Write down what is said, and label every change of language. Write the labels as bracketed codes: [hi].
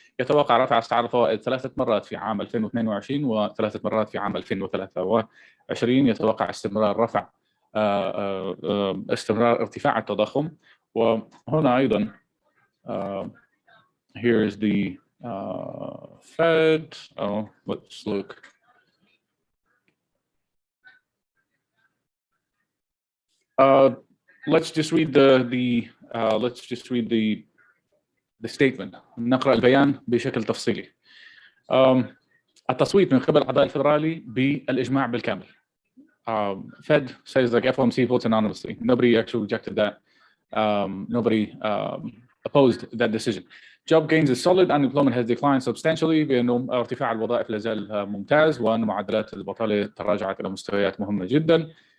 [ar] يتوقع رفع أسعار الفوائد 3 مرات في عام 2022 و3 مرات في عام 2023. يتوقع استمرار ارتفاع التضخم. وهنا أيضا [en] here is the Fed. Oh, let's look. Let's just read the statement. [ar] نقرأ البيان بشكل تفصيلي. التصويت من قبل أعضاء الفدرالي بالإجماع بالكامل. [en] Fed says like FOMC votes anonymously. Nobody actually rejected that. Nobody opposed that decision. Job gains is solid. Unemployment has declined substantially. [ar] بأنه ارتفاع الوظائف لا زال ممتاز، وأن معدلات البطالة تراجعت إلى مستويات مهمة جدا.